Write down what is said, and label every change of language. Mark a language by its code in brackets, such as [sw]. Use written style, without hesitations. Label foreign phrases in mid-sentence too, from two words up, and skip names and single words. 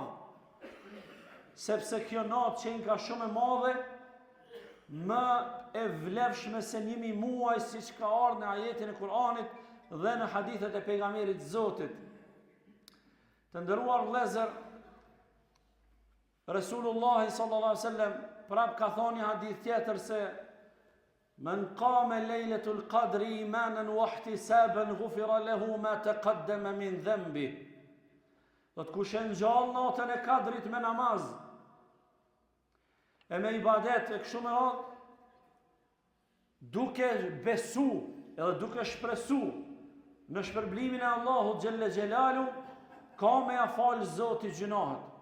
[sq] Sepse kjo natë që ka shumë e madhe, më e vlefshme se 1000 muaj, siç ka ardhur në ajetin e Kur'anit dhe në hadithet e pejgamberit Zotit. Të nderuar vëllezër, Resulullah [ar] صلى الله عليه وسلم [sq] prap ka thonë një hadith tjetër se [ar] من قام ليلة القدر إيمانا واحتسابا غفر له ما تقدم من ذنبه. [sq] Do të kush e ngjall natën e Kadrit me namaz e me ibadet e kështu me radhë, duke besu edhe duke shpresu në shpërblimin e Allahut [ar] جل جلاله, [sq] ka me ja falë Zoti gjunahet.